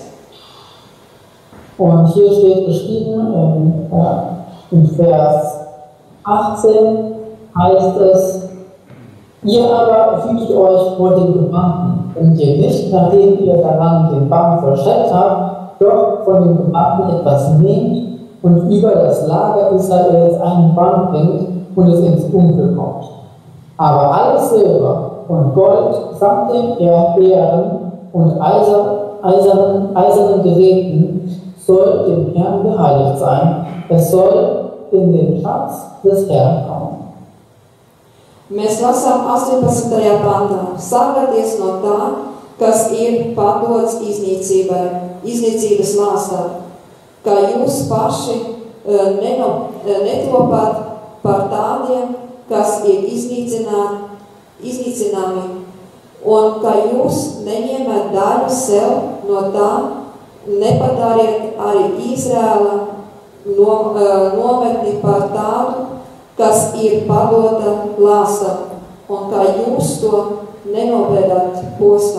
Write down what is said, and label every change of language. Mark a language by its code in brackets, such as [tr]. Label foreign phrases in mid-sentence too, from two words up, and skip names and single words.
[de] Und hier steht geschrieben in Vers 18 heißt es: Ihr aber hütet euch vor den Gebannten, und ihr nicht, nachdem ihr daran den Bann vollstreckt habt, doch von den Gebannten etwas nehmt und über das Lager Israels einen Bann bringt und es ins Dunkel kommt. Aber alles Silber und Gold samt den Ehren und eisernen Geräten soll dem Herrn geheiligt sein. Es soll in den Schatz des Herrn kommen. [lv] Mēs lasām 18. pantā. Sargāties no tā, kas ir padots iznīcības lāstā, kā jūs paši netopat par tādiem, kas ir iznīcināmi, un ka jūs neņemat daļu sev no tā, nepadariet arī Izrēla nometni par tādu, kas ir padota lāstam, un kā jūs to nenobēdat postā.